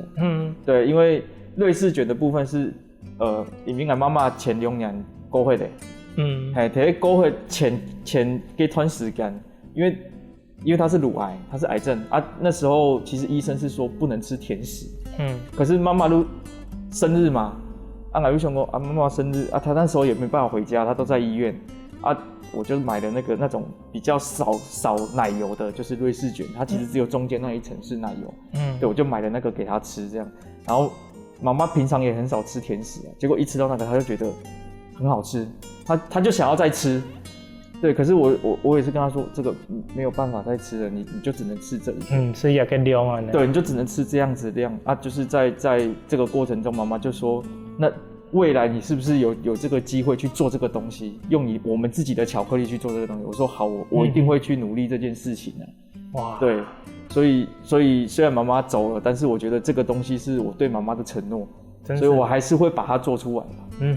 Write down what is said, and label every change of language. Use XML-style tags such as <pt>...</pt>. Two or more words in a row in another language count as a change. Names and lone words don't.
<zh>對，因為瑞士卷的部分是因為我媽媽前2年過會的。喺過會前幾段時間，因為他是乳癌，他是癌症啊。那時候其實醫生是說不能吃甜食。可是媽媽都生日嘛，我就想說媽媽生日啊，她那時候也沒辦法回家，她都在醫院啊。我就買了那種比較少奶油的，就是瑞士卷，它其實只有中間那一層是奶油。對，我就買了那個給她吃，這樣。然後媽媽平常也很少吃甜食，結果一吃到那個，她就覺得很好吃，她就想要再吃。對，可是我也是跟他說，這個沒有辦法再吃了，你就只能吃這裡。是一個量啊。對，你就只能吃這樣子量啊。就是在這個過程中，媽媽就說，那未來你是不是有這個機會去做這個東西，用我們自己的巧克力去做這個東西？我說好，我一定會去努力這件事情的。哇，對，所以雖然媽媽走了，但是我覺得這個東西是我對媽媽的承諾，所以我還是會把它做出來的。</zh>